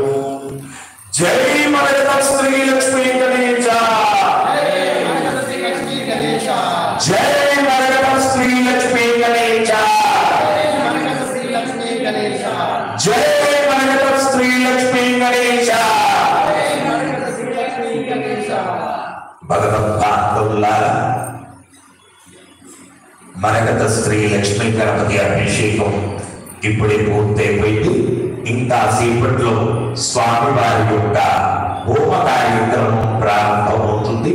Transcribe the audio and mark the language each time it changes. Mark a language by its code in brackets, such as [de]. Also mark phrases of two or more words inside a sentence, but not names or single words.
[sa] जय मरकत श्रीलक्ष्मी गणेश, जय मरकत श्रीलक्ष्मी गणेश, जय मरकत श्रीलक्ष्मी गणेश। [te] భగవద్భక్తులారా, మరకత శ్రీ లక్ష్మీ గణపతి అభిషేకం ఇప్పుడే పూర్తయిపోయింది. ఇంకా సేపట్లో స్వామివారి యొక్క హోమ కార్యక్రమం ప్రారంభమవుతుంది.